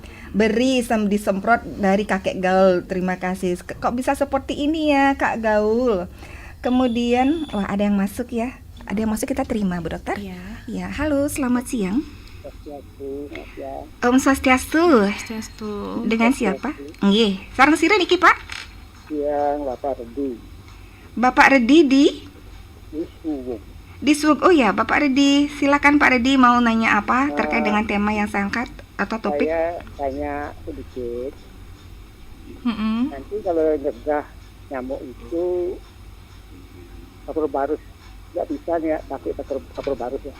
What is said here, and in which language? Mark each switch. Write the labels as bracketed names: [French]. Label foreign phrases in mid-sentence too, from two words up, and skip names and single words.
[Indonesian] Beri disemprot dari kakek Gaul. Terima kasih. Kok bisa seperti ini ya Kak Gaul. Kemudian ada yang masuk ya. Ada yang masuk, kita terima Bu Dokter. Iya. Ya, halo, selamat siang. Om Swastiastu. Dengan siapa? [Balinese] Nggih. Sareng sira niki Pak? [Indonesian] Siang, Bapak Redi. Bapak Redi di Di Subuk. Oh ya, Bapak Redi, silakan Pak Redi, mau nanya apa terkait dengan tema yang saya angkat atau topik? Saya tanya sedikit. Nanti kalau nyegah nyamuk itu kapur barus, nggak bisa nih ya, pakai kapur barus ya.